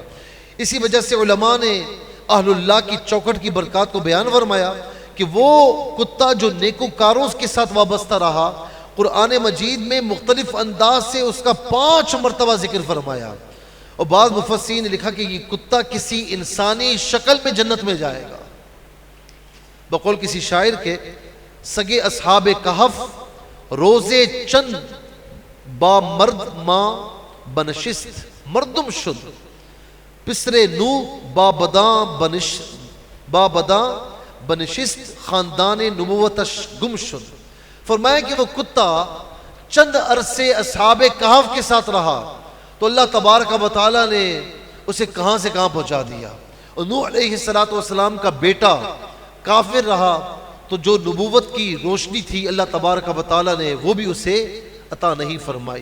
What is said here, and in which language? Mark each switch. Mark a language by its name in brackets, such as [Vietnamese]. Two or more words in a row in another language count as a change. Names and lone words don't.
[Urdu] اسی وجہ سے علماء نے اہل اللہ کی چوکھٹ کی برکات کو بیان فرمایا کہ وہ کتا جو نیکوکاروں کے ساتھ وابستہ رہا، قرآن مجید میں مختلف انداز سے اس کا 5 مرتبہ ذکر فرمایا، اور بعض مفسرین نے لکھا کہ یہ کتا کسی انسانی شکل میں جنت میں جائے گا۔ بقول کسی شاعر کے، [Persian] سگے اصحاب کہف روزے چند با مرد ماں بنشست مردم شد، پسرے نو با بداں بنشست خاندان نبوتش گم شد۔ [Urdu] فرمایا کہ وہ کتا چند عرصے اصحاب کہف کے ساتھ رہا تو اللہ تبارک و تعالیٰ نے اسے کہاں سے کہاں پہنچا دیا، اور نوح علیہ السلام کا بیٹا کافر رہا تو جو نبوت کی روشنی تھی اللہ تبارک و تعالیٰ نے وہ بھی اسے عطا نہیں فرمائی۔